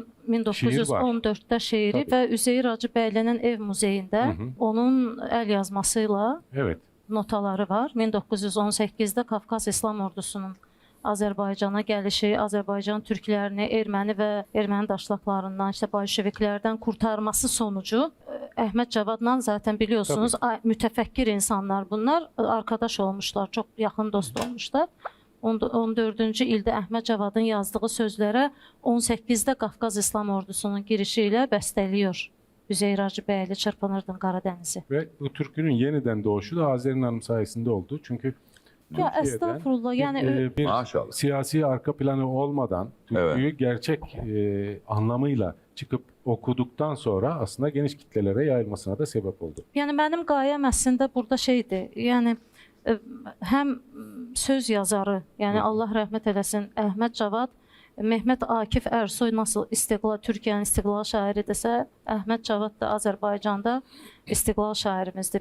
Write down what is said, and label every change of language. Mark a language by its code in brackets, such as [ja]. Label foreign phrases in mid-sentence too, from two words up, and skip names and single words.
[tr] Şiir var. [az] 1914-də şeiri [tr] Tabii. [az] və Üzeyir Hacıbəylinin ev muzeyində onun əl yazmasıyla [tr] Evet. [az] notaları var. 1918-də Qafqaz İslam Ordusunun Azərbaycana gəlişi, Azərbaycan türklərini erməni və erməni daşlaqlarından, [tr] işte bolşeviklərdən kurtarması sonucu Əhməd Cavadla zaten biliyorsunuz mütəfəkkir insanlar bunlar, arkadaş olmuşlar, [az] çox yaxın dost olmuşlar. 14-cü ildə Əhməd Cavadın yazdığı sözlərə 18-də Qafqaz İslam Ordusunun girişi ilə bəstəliyor. Üzeyir Hacıbəyli Çırpınırdın Qaradənizi. [tr] Ve bu türkünün yeniden doğuşu da Azer'in Hanım sayesinde oldu. Çünkü Ya Türkiye'den estağfurullah yani bir Maşallah. siyasi arka planı olmadan türküyü gerçek anlamıyla çıkıp okuduktan sonra aslında geniş kitlelere yayılmasına da sebep oldu. [az] yəni mənim qayəm əslində burada şeydir. Yəni həm söz yazarı, yəni Allah rəhmət eləsin Əhməd Cavad, Mehmet Akif Ersoy nasıl Türkiyənin istiqlal şairidirsə, Əhməd Cavad da Azərbaycanda istiqlal şairimizdir.